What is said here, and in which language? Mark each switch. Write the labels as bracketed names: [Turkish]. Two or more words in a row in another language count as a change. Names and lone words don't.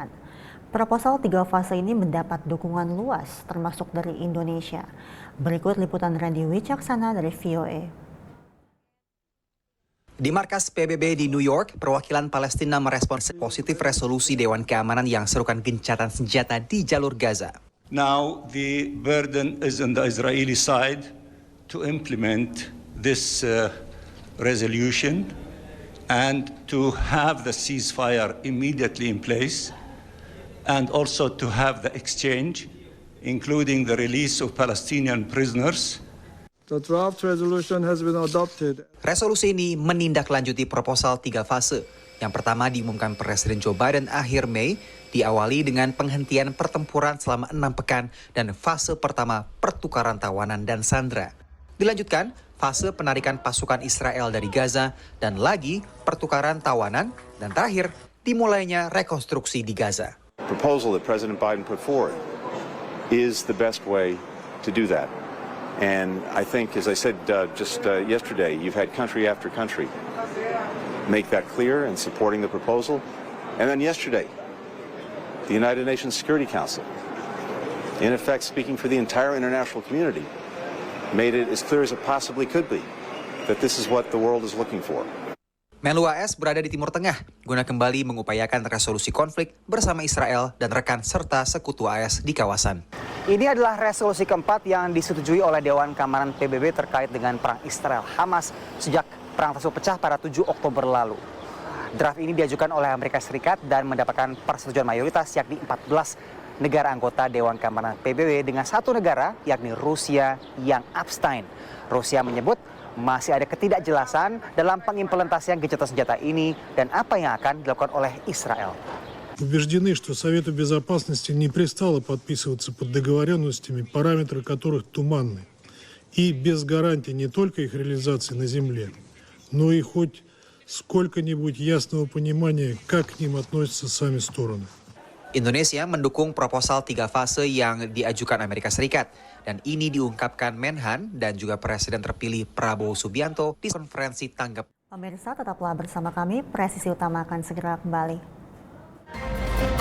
[Indonesian] Proposal 3 fase ini mendapat dukungan luas, termasuk dari Indonesia. Berikut liputan Randy Wicaksana dari VOA. Di markas PBB di New York, perwakilan Palestina merespons positif resolusi Dewan Keamanan yang serukan gencatan senjata di jalur Gaza. [English] Now the burden is on the Israeli side to implement this resolution and to have the ceasefire immediately in place, and also to have the exchange, including the release of Palestinian prisoners. The draft resolution has been adopted. [Indonesian] Resolusi ini menindaklanjuti proposal 3 fase. Yang pertama diumumkan Presiden Joe Biden akhir Mei, diawali dengan penghentian pertempuran selama 6 pekan dan fase pertama pertukaran tawanan dan sandera. Dilanjutkan fase penarikan pasukan Israel dari Gaza dan lagi pertukaran tawanan, dan terakhir dimulainya rekonstruksi di Gaza. [English] Proposal that President Biden put forward is the best way to do that. And I think, as I said just yesterday, you've had country after country make that clear in supporting the proposal. And then yesterday, the United Nations Security Council, in effect speaking for the entire international community, made it as clear as it possibly could be that this is what the world is looking for. [Indonesian] Menlu AS berada di Timur Tengah guna kembali mengupayakan resolusi konflik bersama Israel dan rekan serta sekutu AS di kawasan. Ini adalah resolusi keempat yang disetujui oleh Dewan Keamanan PBB terkait dengan perang Israel-Hamas sejak perang tersebut pecah pada 7 Oktober lalu. Draft ini diajukan oleh Amerika Serikat dan mendapatkan persetujuan mayoritas yakni 14 negara anggota Dewan Keamanan PBB dengan 1 negara yakni Rusia yang abstain. Rusia menyebut masih ada ketidakjelasan dalam pengimplementasian gencatan senjata ini dan apa yang akan dilakukan oleh Israel. [Russian] Убеждены, что Совету Безопасности не пристало подписываться под договоренностями, параметры которых туманны, и без гарантий не только их реализации на земле, но и хоть сколько-нибудь ясного понимания, как к ним относятся сами стороны. [Indonesian] Indonesia mendukung proposal 3 fase yang diajukan Amerika Serikat. Dan ini diungkapkan Menhan dan juga Presiden terpilih Prabowo Subianto di konferensi tanggap. Pemirsa, tetaplah bersama kami, Presisi Utama akan segera kembali.